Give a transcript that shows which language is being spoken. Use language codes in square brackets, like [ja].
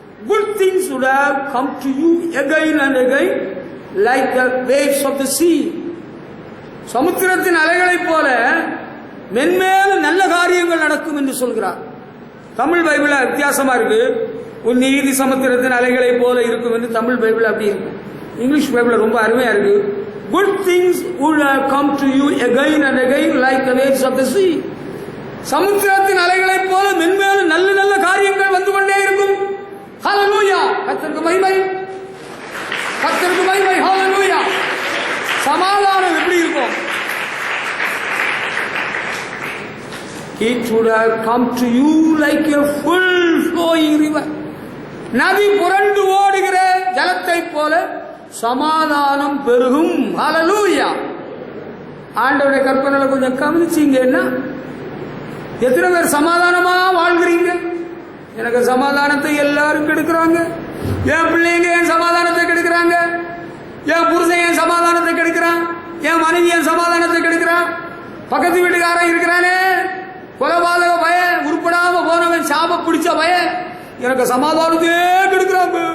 [en] Good things would have come to you again and again like the waves of the sea. [ta] சமுத்திரத்தின் அலைகளைப் போல மென்மேலும் நல்ல காரியங்கள் நடக்கும் என்று சொல்கிறார். தமிழ் பைபிள் வித்தியாசமா இருக்கு. உன் நீதி சமுத்திரத்தின் அலைகளைப் போல இருக்கும் என்று தமிழ் பைபிள் அப்படி இருக்கு. இங்கிலீஷ் பைபிள் ரொம்ப அருமையா இருக்கு. [en] Good things would have come to you again and again like the waves of the sea. [ta] சமுத்திரத்தின் அலைகளைப் போல மென்மேலும் நல்ல நல்ல காரியங்கள் வந்து கொண்டே இருக்கும். ஹல்லேலூயா. கர்த்தருக்கு மகிமை, கர்த்தருக்கு மகிமை. ஹல்லேலூயா. சமாதானம் எப்படி இருக்கும்? [en] It would have come to you like a full flowing river. [ta] நதி புரண்டு ஓடுகிற ஜலத்தை போல சமாதானம் பெருகும். ஹல்லேலூயா. ஆண்டவருடைய கற்பனைகளை கொஞ்சம் கவனிச்சீங்கன்னா எத்தனை பேர் சமாதானமா வாழ்கிறீங்க? எனக்கு சமாதானத்தை எல்லாரும் கெடுக்கிறாங்க. என் பிள்ளைங்க என் சமாதானத்தை கெடுக்கிறாங்க, என் புருஷன் என் சமாதானத்தை கெடுக்கிறான், என் மனைவி என் சமாதானத்தை கெடுக்கிறான், பக்கத்து வீட்டுக்காரன் இருக்கிறானே கொலைபாதக பையன், உருப்படாம போனவன், சாப பிடிச்ச பையன், எனக்கு சமாதானத்தையே கெடுக்கிறாங்க.